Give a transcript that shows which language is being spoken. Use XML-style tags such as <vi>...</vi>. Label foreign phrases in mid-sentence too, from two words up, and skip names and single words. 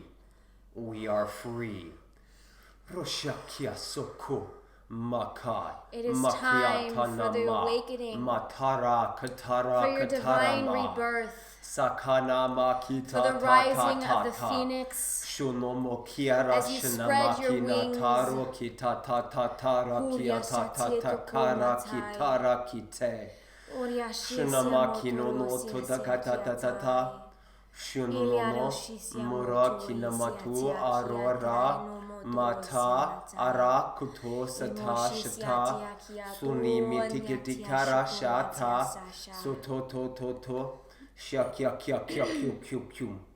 <en>We are free. Roshakia soko maka. It is time for the awakening, Matara katara for your divine katarama. rebirth, Sakana makita for the rising of the phoenix. Shunomo kiara As you spread your wings, taro kita tatara kia tatakara kitara kite. Shunamaki no no totakatatata. Shunono mura kinamatu arora mata ara kuto sata shata suni mitikitikara shata soto to shakya kya kyu.</en>